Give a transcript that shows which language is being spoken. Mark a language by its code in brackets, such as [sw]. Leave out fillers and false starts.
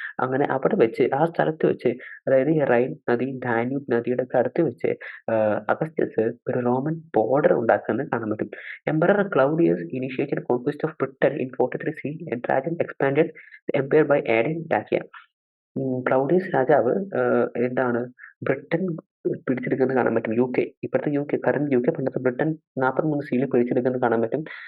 [ml] അങ്ങനെ അവിടെ വെച്ച് ആ സ്ഥലത്ത് വെച്ച്, അതായത് ഈ റൈൻ നദി ഡാന്യൂബ് നദിയുടെ ഒക്കെ അടുത്ത് വെച്ച് അഗസ്റ്റസ് ഒരു റോമൻ ബോർഡർ ഉണ്ടാക്കുന്നത് കാണാൻ പറ്റും. [en] Emperor Claudius initiated conquest of Britain in 43 CE and Trajan expanded the empire by adding Dacia. [ml] Claudius രാജാവ് എന്താണ് ബ്രിട്ടൻ പിടിച്ചെടുക്കുന്നത് കാണാൻ പറ്റും. ഇപ്പോഴത്തെ കറന്റ് UK പണ്ടത്തെ ബ്രിട്ടൻ 43 CE പിടിച്ചെടുക്കുന്നത് കാണാൻ പറ്റും.